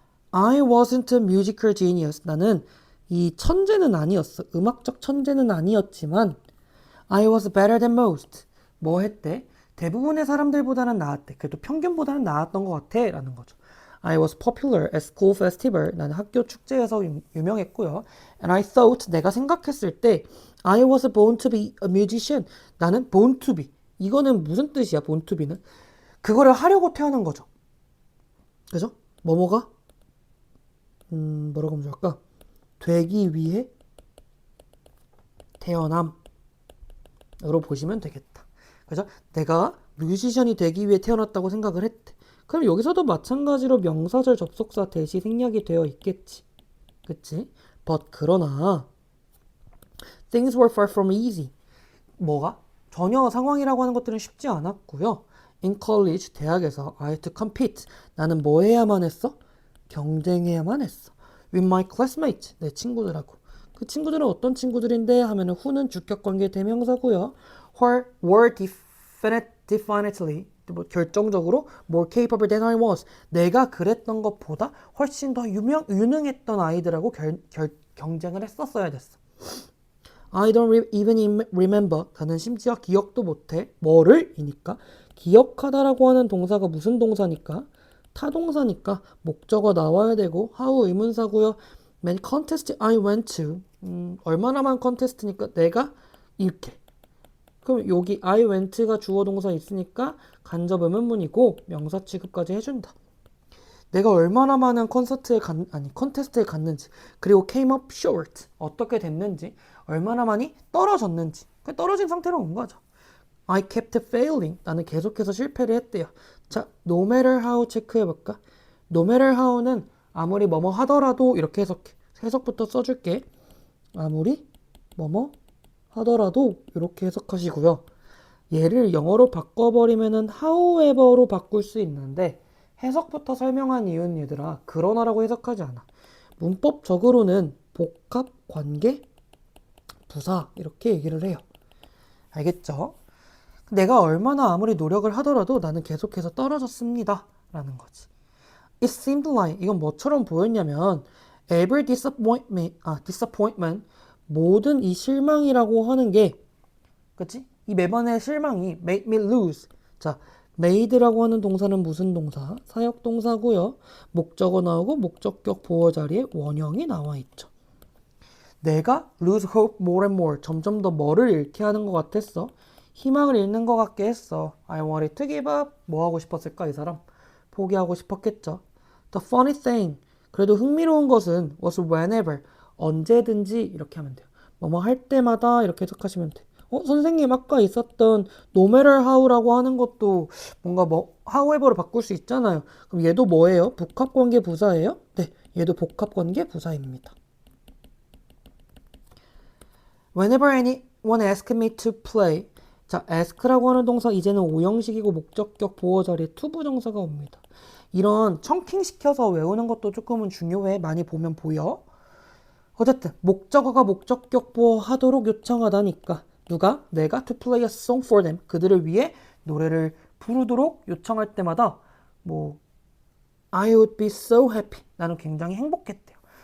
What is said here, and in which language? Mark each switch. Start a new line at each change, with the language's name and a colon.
English: I wasn't a musical genius.
Korean: 나는 이 천재는 아니었어. 음악적 천재는 아니었지만
English: I was better than most.
Korean: 뭐 했대? 대부분의 사람들보다는 나았대. 그래도 평균보다는 나았던 것 같아 라는 거죠.
English: I was popular at school festival.
Korean: 나는 학교 축제에서 유명했고요.
English: And I thought,
Korean: 내가 생각했을 때
English: I was born to be a musician. 나는 born to be.
Korean: 이거는 무슨 뜻이야,
English: born to be
Korean: 는? 그거를 하려고 태어난 거죠. 그죠? 뭐뭐가? 뭐라고 하면 좋을까? 되기 위해 태어남으로 보시면 되겠다. 그죠? 내가 뮤지션이 되기 위해 태어났다고 생각을 했대. 그럼 여기서도 마찬가지로 명사절 접속사 대시 생략이 되어 있겠지. 그치?
English: But 그러나 things were far from easy.
Korean: 뭐가? 전혀 상황이라고 하는 것들은 쉽지 않았고요.
English: In college, 대학에서 I had to compete.
Korean: 나는 뭐 해야만 했어? 경쟁해야만 했어.
English: With my classmates,
Korean: 내 친구들하고. 그 친구들은 어떤 친구들인데 하면은 who는 주격관계 대명사고요.
English: were definitely
Korean: 뭐 결정적으로
English: more capable than I was.
Korean: 내가 그랬던 것보다 훨씬 더 유능했던 아이들하고 경쟁을 했었어야 됐어.
English: I don't even remember.
Korean: 나는 심지어 기억도 못해. 뭐를? 이니까. 기억하다라고 하는 동사가 무슨 동사니까? 타동사니까 목적어 나와야 되고 how 의문사고요.
English: Many contest I went to.
Korean: 얼마나 많은 컨테스트니까 내가 이렇게 그럼 여기 I went가 주어 동사 있으니까 간접 의문문이고 명사 취급까지 해준다. 내가 얼마나 많은 컨테스트에 갔는지, 그리고
English: came up short,
Korean: 어떻게 됐는지, 얼마나 많이 떨어졌는지, 떨어진 상태로 온 거죠.
English: I kept failing,
Korean: 나는 계속해서 실패를 했대요. 자, no matter how 체크해볼까? no matter how는 아무리 뭐뭐 하더라도 이렇게 해석해. 해석부터 써줄게. 아무리 뭐뭐 하더라도 이렇게 해석하시고요. 얘를 영어로 바꿔버리면은 however로 바꿀 수 있는데 해석부터 설명한 이유는 얘들아 그러나라고 해석하지 않아. 문법적으로는 복합 관계 부사 이렇게 얘기를 해요. 알겠죠? 내가 얼마나 아무리 노력을 하더라도 나는 계속해서 떨어졌습니다 라는 거지.
English: It seemed like
Korean: 이건 뭐처럼 보였냐면
English: every disappointment
Korean: 모든 이 실망이라고 하는 게 그치? 이 매번의 실망이
English: made me lose.
Korean: 자, made라고 하는 동사는 무슨 동사? 사역 동사고요. 목적어 나오고 목적격 보어 자리에 원형이 나와 있죠.
English: 내가 lose hope more and more.
Korean: 점점 더 뭐를 잃게 하는 것 같았어? 희망을 잃는 것 같게 했어.
English: I wanted to give up.
Korean: 뭐 하고 싶었을까 이 사람? 포기하고 싶었겠죠.
English: The funny thing.
Korean: 그래도 흥미로운 것은
English: was whenever.
Korean: 언제든지 이렇게 하면 돼요. 뭐뭐 할 때마다 이렇게 해석하시면 돼. 선생님 아까 있었던 no matter how라고 하는 것도 뭔가 뭐 however로 바꿀 수 있잖아요. 그럼 얘도 뭐예요? 복합관계 부사예요? 네, 얘도 복합관계 부사입니다.
English: Whenever anyone asks me to play.
Korean: 자, ask라고 하는 동사 이제는 오형식이고 목적격 보어 자리에 투부정사가 옵니다. 이런 청킹시켜서 외우는 것도 조금은 중요해. 많이 보면 보여. 어쨌든 목적어가 목적격 보어 하도록 요청하다니까 누가? 내가
English: to play a song for them
Korean: 그들을 위해 노래를 부르도록 요청할 때마다 뭐
English: I would be so happy
Korean: 나는 굉장히 행복했대요.